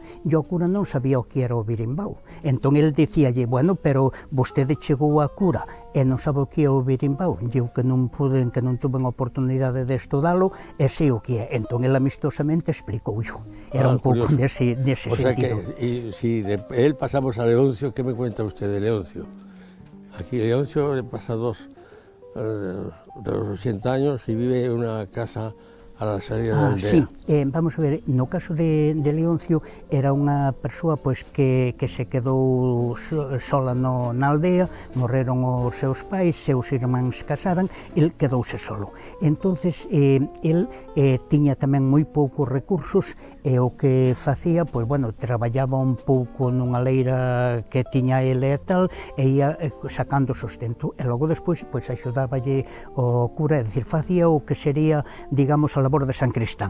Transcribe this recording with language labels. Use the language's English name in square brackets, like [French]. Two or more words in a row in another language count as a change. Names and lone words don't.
[Galician] E o cura non sabía o que era o birimbau. Entón, el dicíalle: bueno, pero vostede chegou a cura e non sabe o que é o birimbau. E eu que non tuve a oportunidade de estudalo, e sei o que é. Entón, el amistosamente explicou yo. Era un pouco nese sentido. [Spanish] Y si de él pasamos a Leoncio, ¿qué me cuenta usted de Leoncio? Aquí Leoncio le pasa de los 80 años y vive en una casa a la salida [Galician] da aldea. Sí, vamos a ver, no caso de Leoncio era unha persoa pois que se quedou sola na aldea, morreron os seus pais, seus irmáns casaran, el quedouse solo. Entonces, el tiña tamén moi poucos recursos, e o que facía, pois, bueno, traballaba un pouco nunha leira que tiña ele e tal, e ia sacando sustento, e logo despois, pois, axudáballe o cura, é dicir, facía o que sería, digamos, a labor de San Cristán.